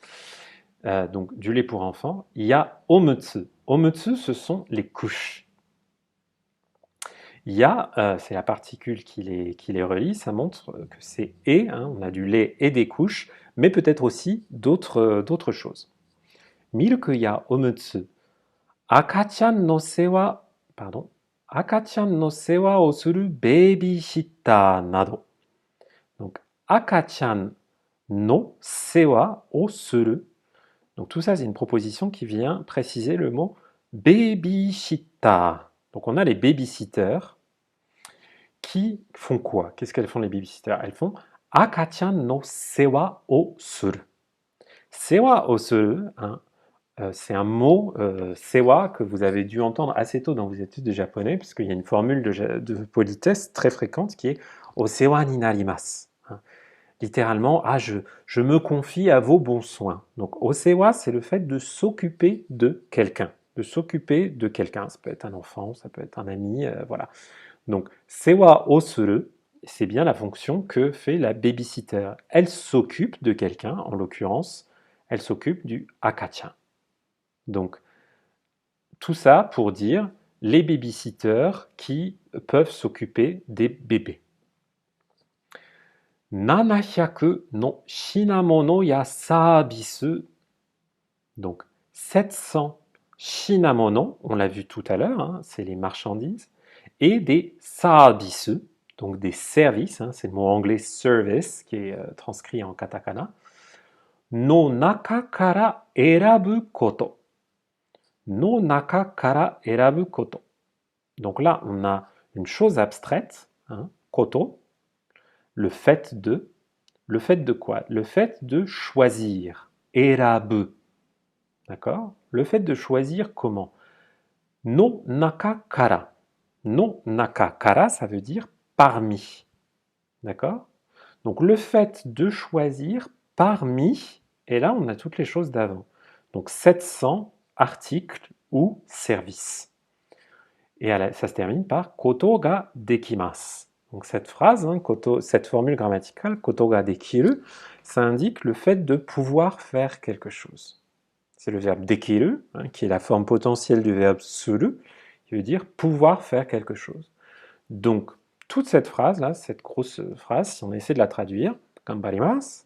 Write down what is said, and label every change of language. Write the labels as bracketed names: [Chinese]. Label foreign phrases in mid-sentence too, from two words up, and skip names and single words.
[French] Donc du lait pour enfants. Il y a omutsu. Omutsu, ce sont les couches. Il y a, c'est la particule qui les relie, ça montre que c'est et, hein, on a du lait et des couches, mais peut-être aussi d'autres choses. [Japanese] ミルクやおむつ. 赤ちゃんの世話、pardon、赤ちゃんの世話をするベビーシッターなど. Donc、赤ちゃんの世話をする. [French] Donc, tout ça, c'est une proposition qui vient préciser le mot babysitter. Donc, on a les babysitters qui font quoi? Qu'est-ce qu'elles font, les babysitters? Elles font [Japanese] 赤ちゃんの世話をする. 世話をする, [French] hein, c'est un mot, sewa, que vous avez dû entendre assez tôt dans vos études de japonais, puisqu'il y a une formule de politesse très fréquente qui est [Japanese] お世話になります. [French] Hein. Littéralement, je me confie à vos bons soins. Donc, [Japanese] お世話, [French] c'est le fait de s'occuper de quelqu'un. De s'occuper de quelqu'un. Ça peut être un enfant, ça peut être un ami, voilà. Donc, [Japanese] 世話をする, [French] c'est bien la fonction que fait la babysitter. Elle s'occupe de quelqu'un, en l'occurrence, elle s'occupe du akachan. Donc, tout ça pour dire les babysitters qui peuvent s'occuper des bébés. [Japanese] 700の品物やサービス. [French] Donc, 700 shinamono, on l'a vu tout à l'heure, hein, c'est les marchandises, et des services, donc des services, hein, c'est le mot anglais service qui est transcrit en katakana. [Japanese] の中から選ぶこと. の中から選ぶこと. [French] Donc là, on a une chose abstraite, hein, koto, le fait de quoi? Le fait de choisir, erabu. D'accord? Le fait de choisir comment? [Japanese] の中から。の中から, [French] ça veut dire parmi. D'accord? Donc le fait de choisir parmi, et là on a toutes les choses d'avant. Donc 700 articles ou services. Et ça se termine par [Japanese] ことができます. [French] Donc cette phrase, hein, cette formule grammaticale, [Japanese] ことができる, [French] ça indique le fait de pouvoir faire quelque chose. C'est le verbe dekiru, hein, qui est la forme potentielle du verbe suru, qui veut dire pouvoir faire quelque chose. Donc, toute cette phrase-là, cette grosse phrase, si on essaie de la traduire, ganbarimasu.